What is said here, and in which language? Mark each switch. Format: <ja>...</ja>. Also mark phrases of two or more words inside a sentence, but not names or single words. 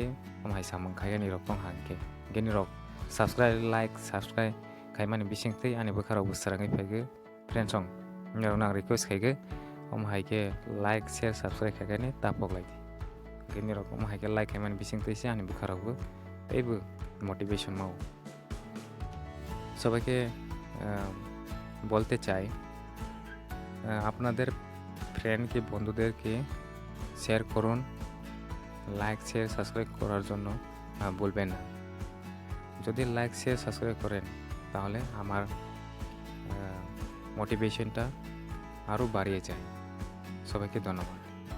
<trp>omahai samung khaiga Nirok tong hankhe hinkhe Nirok subscribe khaimani bisingtwi ani bwkharok bo srangwi phaigo friends rok Nirok nang request khaigo omahai ke</trp> <en>share subscribe</en> <trp>khaigani tapoklaidi hinkhe Nirok omahai ke khaimani bisingtwi se ani bwkharok bo teibo motivation mawo</trp> <bn>সবাইকে বলতে চাই আপনাদের ফ্রেন্ডকে বন্ধুদেরকে শেয়ার করুন</bn> <en>share subscribe</en> <bn>করার জন্য বলবেন না যদি</bn> <en>share subscribe</en> <bn>করেন তাহলে আমার মোটিভেশনটা আরও বাড়িয়ে যায় সবাইকে ধন্যবাদ</bn>